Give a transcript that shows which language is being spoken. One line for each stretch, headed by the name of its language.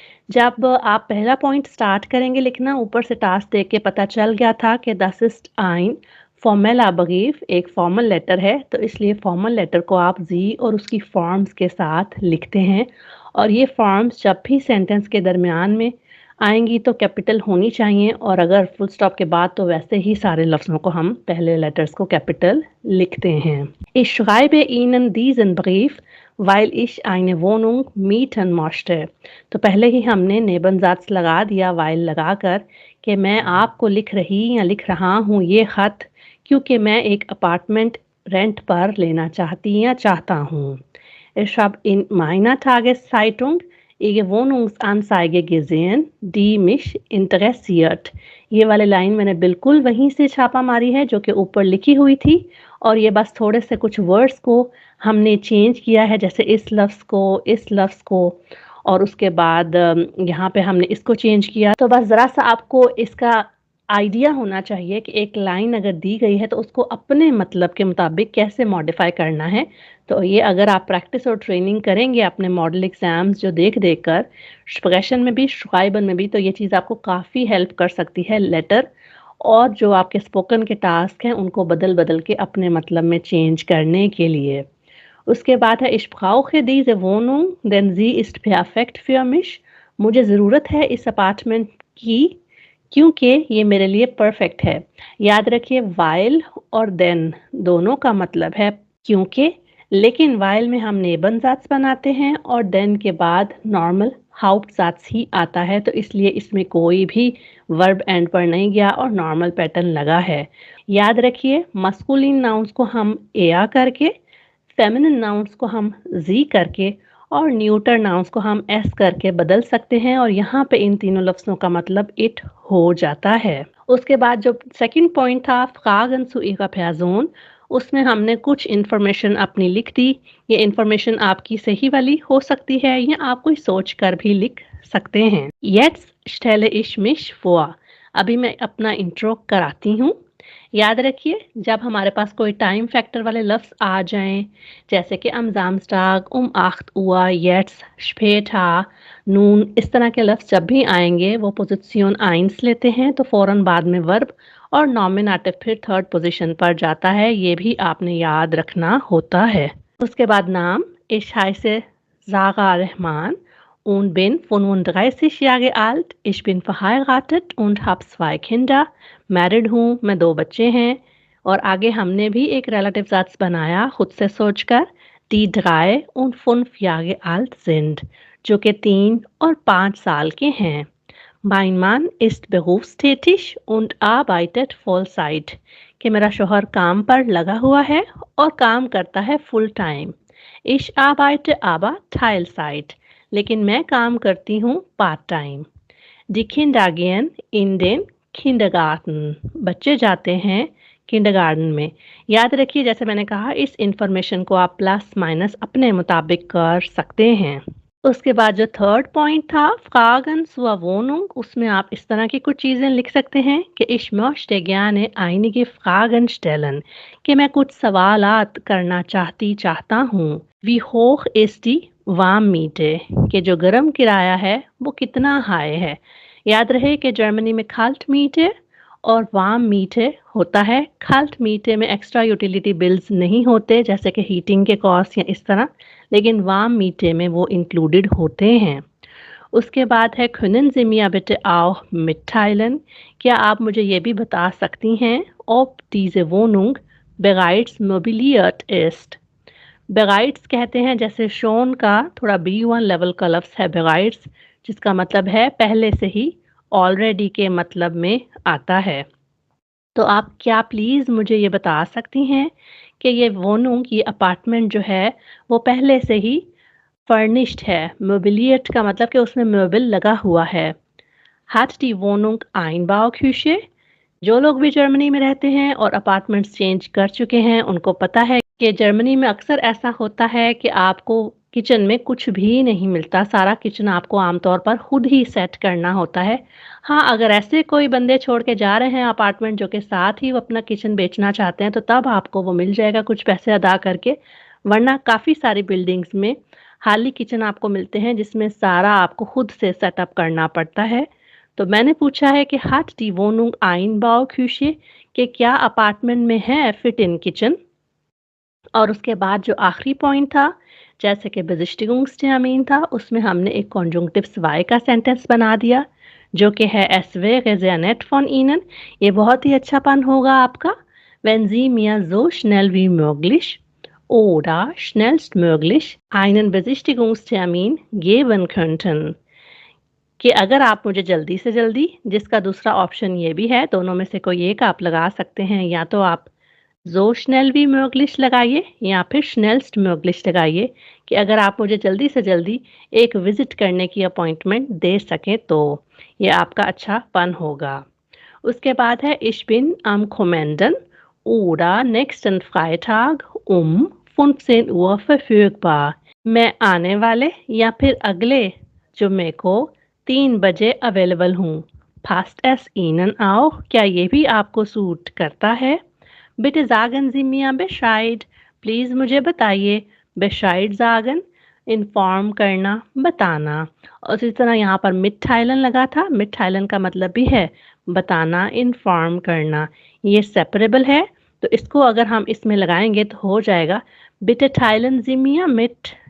Hindi: जब आप पहला पॉइंट स्टार्ट करेंगे लिखना, ऊपर से टास्क देख के पता चल गया था कि
German: das ist ein formeller Brief,
Hindi: एक फॉर्मल लेटर है, तो इसलिए फॉर्मल लेटर को आप जी और उसकी फॉर्म्स के साथ लिखते हैं। और ये फॉर्म्स जब भी सेंटेंस के दरमियान में आएंगी तो कैपिटल होनी चाहिए, और अगर फुल स्टॉप के बाद तो वैसे ही सारे लफ्ज़ों को हम पहले लेटर्स को कैपिटल लिखते हैं।
German: Ich schreibe Ihnen diesen Brief, weil ich eine Wohnung mieten möchte।
Hindi: तो पहले ही हमने नेबनजात लगा दिया वाइल लगाकर कि मैं आपको लिख रही या लिख रहा हूँ ये ख़त क्योंकि मैं एक अपार्टमेंट रेंट पर लेना चाहती या चाहता हूँ।
German: Ich habe in meiner Tageszeitung Wohnungsanzeige gesehen, die mich interessiert।
Hindi: ये वाली लाइन मैंने बिल्कुल वहीं से छापा मारी है जो कि ऊपर लिखी हुई थी और ये बस थोड़े से कुछ वर्ड्स को हमने चेंज किया है, जैसे इस लफ्ज़ को और उसके बाद यहाँ पे हमने इसको चेंज किया। तो बस ज़रा-सा आपको इसका आइडिया होना चाहिए कि एक लाइन अगर दी गई है तो उसको अपने मतलब के मुताबिक कैसे मॉडिफ़ाई करना है। तो ये अगर आप प्रैक्टिस और ट्रेनिंग करेंगे अपने मॉडल एग्ज़ाम्स जो देख-देख कर, स्प्रेशन में भी, श्राइबन में भी, तो ये चीज़ आपको काफ़ी हेल्प कर सकती है लेटर और जो आपके स्पोकन के टास्क हैं उनको बदल-बदल के अपने मतलब में चेंज करने के लिए। उसके बाद है
German: Ich brauche diese Wohnung, denn sie ist perfekt für mich।
Hindi: मुझे ज़रूरत है इस अपार्टमेंट की क्योंकि ये मेरे लिए परफेक्ट है। याद रखिए while और then दोनों का मतलब है क्योंकि, लेकिन while में हम नेबनज़ात्स बनाते हैं और then के बाद नॉर्मल हाउप्टज़ात्स ही आता है, तो इसलिए इसमें कोई भी वर्ब एंड पर नहीं गया और नॉर्मल पैटर्न लगा है। याद रखिए मस्कुलिन नाउन्स को हम एया करके, फेमिनिन नाउन्स को हम जी करके और न्यूटर नाउन्स को हम एस करके बदल सकते हैं और यहाँ पे इन तीनों लफ्ज़ों का मतलब इट हो जाता है। उसके बाद जो सेकंड पॉइंट था
German: फ्रागन zu ihrer Person,
Hindi: उसमें हमने कुछ इन्फॉर्मेशन अपनी लिख दी। ये इन्फॉर्मेशन आपकी सही वाली हो सकती है या आप कोई सोच कर भी लिख सकते हैं।
German: Jetzt stelle ich mich vor।
Hindi: अभी मैं अपना इंट्रो कराती हूँ। याद रखिए जब हमारे पास कोई टाइम फैक्टर वाले लफ्ज़ आ जाएं, जैसे कि
German: am Samstag, 8 Uhr, jetzt, später, nun,
Hindi: इस तरह के लफ्ज़ जब भी आएंगे वो पोजीशन आइंस लेते हैं तो फ़ौरन बाद में वर्ब और नॉमिनेटिव फिर थर्ड पोजीशन पर जाता है। ये भी आपने याद रखना होता है। उसके बाद नाम
German: Ich heiße Sarah Rahman und bin 35 Jahre alt। Ich bin verheiratet und habe 2 Kinder।
Hindi: Married हूँ, मैं 2 बच्चे हैं और आगे हमने भी एक रिलेटिव साथ बनाया खुद से सोचकर,
German: die 3 und 5 Jahre alt sind,
Hindi: जो कि 3 और 5 साल के हैं।
German: Mein Mann ist berufstätig und arbeitet Vollzeit।
Hindi: कि मेरा शौहर काम पर लगा हुआ है और काम करता है full time.
German: Ich arbeite aber Teilzeit।
Hindi: लेकिन मैं काम करती हूँ part time.
German: Die Kinder gehen in den Kindergarten।
Hindi: बच्चे जाते हैं किंडरगार्टन में। याद रखिए जैसे मैंने कहा इस इंफॉर्मेशन को आप प्लस माइनस अपने मुताबिक कर सकते हैं। उसके बाद जो थर्ड पॉइंट था
German: Fragen zur Wohnung,
Hindi: उसमें आप इस तरह की कुछ चीज़ें लिख सकते हैं कि
German: Ich möchte gerne einige Fragen stellen।
Hindi: कि मैं कुछ सवालात करना चाहता हूँ।
German: Wie hoch ist die Warmmiete?
Hindi: कि जो गर्म किराया है वो कितना हाई है। याद रहे कि जर्मनी में खाल्ट मीटे और वार्म मीटे होता है। खाल्ट मीटे में एक्स्ट्रा यूटिलिटी बिल्स नहीं होते जैसे कि हीटिंग के कॉस्ट या इस तरह, लेकिन वार्म मीटे में वो इंक्लूडेड होते हैं। उसके बाद है
German: können Sie mir bitte auch mitteilen?
Hindi: क्या आप मुझे ये भी बता सकती हैं
German: ob diese Wohnung bereits möbliert ist?
Hindi: बेगाइट्स कहते हैं जैसे शोन का थोड़ा B1 लेवल का लफ्ज़ है बेगाइट्स, जिसका मतलब है पहले से ही, ऑलरेडी के मतलब में आता है। तो आप क्या प्लीज़ मुझे ये बता सकती हैं कि ये वोनूंग ये अपार्टमेंट जो है वो पहले से ही फर्निश्ड है। मोबिलिएट का मतलब कि उसमें मोबिल लगा हुआ है।
German: Hat die Wohnung Einbauküche?
Hindi: जो लोग भी जर्मनी में रहते हैं और अपार्टमेंट्स चेंज कर चुके हैं उनको पता है कि जर्मनी में अक्सर ऐसा होता है कि आपको किचन में कुछ भी नहीं मिलता, सारा किचन आपको आमतौर पर खुद ही सेट करना होता है। हाँ, अगर ऐसे कोई बंदे छोड़ के जा रहे हैं अपार्टमेंट जो कि साथ ही वो अपना किचन बेचना चाहते हैं तो तब आपको वो मिल जाएगा कुछ पैसे अदा करके, वरना काफ़ी सारी बिल्डिंग्स में खाली किचन आपको मिलते हैं जिसमें सारा आपको खुद से सेटअप करना पड़ता है। तो मैंने पूछा है कि
German: hat die Wohnung Einbauküche?
Hindi: कि क्या अपार्टमेंट में है फिट इन किचन? और उसके बाद जो आखिरी पॉइंट था, जैसे कि Besichtigungstermin था, उसमें हमने एक कॉन्जुंक्टिव वाई का सेंटेंस बना दिया, जो कि है
German: Es wäre sehr nett von Ihnen।
Hindi: ये बहुत ही अच्छापन होगा आपका
German: wenn Sie mir so schnell wie möglich oder schnellstmöglich einen Besichtigungstermin geben könnten।
Hindi: कि अगर आप मुझे जल्दी से जल्दी, जिसका दूसरा ऑप्शन ये भी है, दोनों में से कोई एक आप लगा सकते हैं, या तो आप
German: So schnell wie möglich
Hindi: लगाइए या फिर
German: schnellst möglich
Hindi: लगाइए कि अगर आप मुझे जल्दी से जल्दी एक विजिट करने की अपॉइंटमेंट दे सकें तो ये आपका अच्छापन होगा। उसके बाद है
German: Ich bin am kommenden oder nächsten Freitag um 15 Uhr verfügbar।
Hindi: मैं आने वाले या फिर अगले जुम्मे को 3 बजे अवेलेबल हूँ।
German: Passt es Ihnen auch?
Hindi: क्या ये भी आपको सूट करता है?
German: Bitte sagen Sie mir Bescheid।
Hindi: Please मुझे बताइए।
German: Bescheid sagen
Hindi: इन्फॉर्म करना, बताना। और इसी तरह यहाँ पर मिट्टाइलन लगा था। मिट्टाइलन का मतलब भी है बताना, इन्फॉर्म करना। ये सेपरेबल है तो इसको अगर हम इसमें लगाएंगे तो हो जाएगा
German: Bitte teilen Sie mir mit।